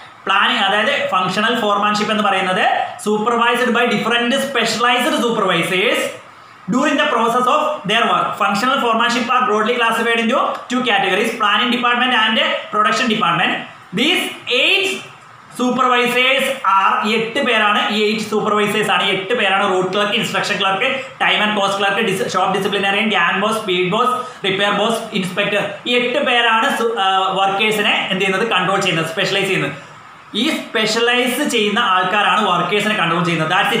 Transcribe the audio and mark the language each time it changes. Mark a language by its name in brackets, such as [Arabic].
[English] Planning അതായത് functional foremanship എന്ന് പറയുന്നത് supervised by different specialised supervisors during the process of their work. Functional foremanship are broadly classified into two categories: planning department and production department. These 8 supervisors are [Malayalam] 8 പേരാണ്. ഈ 8 supervisors ആണ് 8 പേരാണ്. Root clerk, instruction clerk, time and cost clerk, shop ഡിസിപ്ലിനറിയൻ, gang boss, speed boss, repair boss, inspector. ഈ 8 പേരാണ് വർക്കേഴ്സിനെ എന്ത് ചെയ്യുന്നത്? Control ചെയ്യുന്നത്, specialise ചെയ്യുന്നത്. ഈ സ്പെഷ്യലൈസ് ചെയ്യുന്ന ആൾക്കാരാണ് വർക്കേഴ്സിനെ കൺട്രോൾ ചെയ്യുന്നത്.